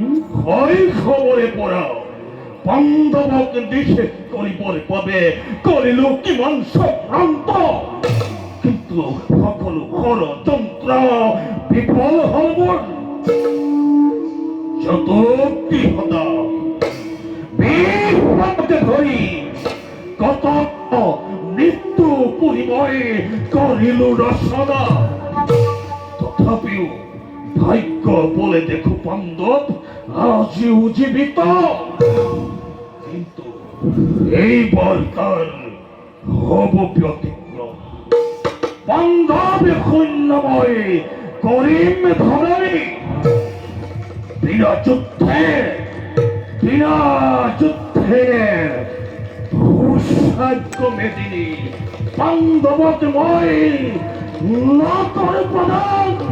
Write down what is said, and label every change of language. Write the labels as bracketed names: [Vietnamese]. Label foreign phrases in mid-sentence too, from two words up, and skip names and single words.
[Assamese] হয় খবৰে পৰা পাণ্ডৱক নিষেধ কৰিবৰ বাবে কৰিলো কিমান চক্ৰান্ত, কিন্তু সকলো ষড়যন্ত্ৰ বিফল হল মোৰ। যত গৃহতা বিভ্ৰান্তে ধৰি কত মৃত্যু পুৰিবই কৰিলো ৰচনা। তথাপিও ভাগ্য বলে দেখো পাণ্ডৱ আজিও জীবিত। কিন্তু এইবাৰ তাৰ হব ব্যতিক্ৰম। পাণ্ডৱে সৈন্যময় কৰিম ধৰণী, বিনা যুদ্ধে দুঃসাধ্য মেদিনী পাণ্ডৱক মই নকৰ প্ৰদান।